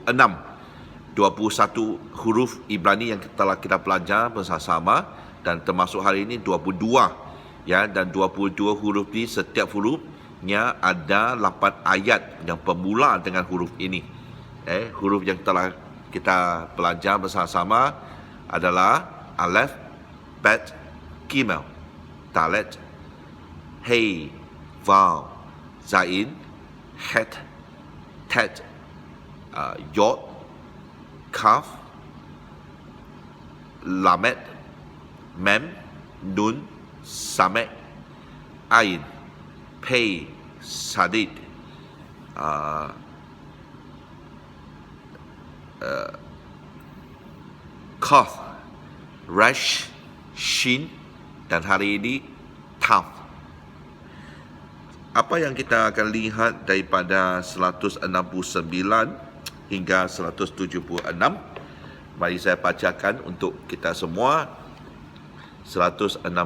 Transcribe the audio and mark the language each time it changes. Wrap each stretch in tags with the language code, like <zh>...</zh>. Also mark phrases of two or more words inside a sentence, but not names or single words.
<ms>21 huruf Ibrani yang telah kita belajar bersama-sama, dan termasuk hari ini 22, ya, dan 22 huruf ini, setiap hurufnya ada 8 ayat yang bermula dengan huruf ini. Huruf yang telah kita belajar bersama-sama adalah Alef, Bet, Gimel, Dalet, Hei, Vav, Zain, Het, Tet, Yod, Kaf, Lamet, Mem, Nun, Samek, Ain, Pei, Sadid, Koth, Resh, Shin, dan hari ini Taf. Apa yang kita akan lihat daripada 169 hingga 176? Mari saya bacakan untuk kita semua. 169.</ms>